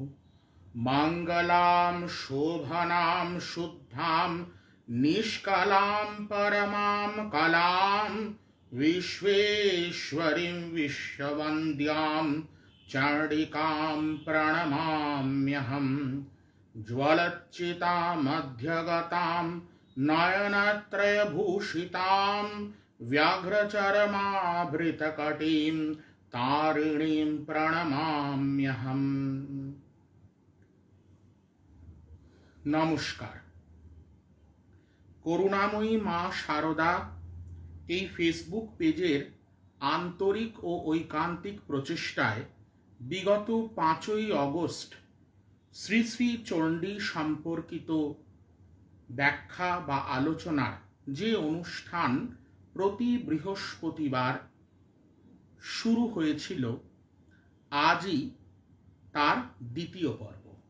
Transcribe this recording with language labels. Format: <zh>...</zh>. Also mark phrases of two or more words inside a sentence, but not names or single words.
<sa>मङ्गलां शोभनां शुद्धां निष्कलां परमां कलां विश्वेश्वरीं विश्ववन्द्यां चण्डिकां प्रणमाम्यहम्। ज्वलच्चितामध्यगतां नयनत्रयभूषितां व्याघ्रचर्माभृतकटीं तारिणीं प्रणमाम्यहम्।</sa> <bn>নমস্কার। করুণাময়ী মা শারদা এই ফেসবুক পেজের আন্তরিক ও ঐকান্তিক প্রচেষ্টায় বিগত 5ই অগস্ট শ্রী শ্রী চণ্ডী সম্পর্কিত ব্যাখ্যা বা আলোচনার যে অনুষ্ঠান প্রতি বৃহস্পতিবার শুরু হয়েছিল, আজই তার দ্বিতীয় পর্ব।</bn>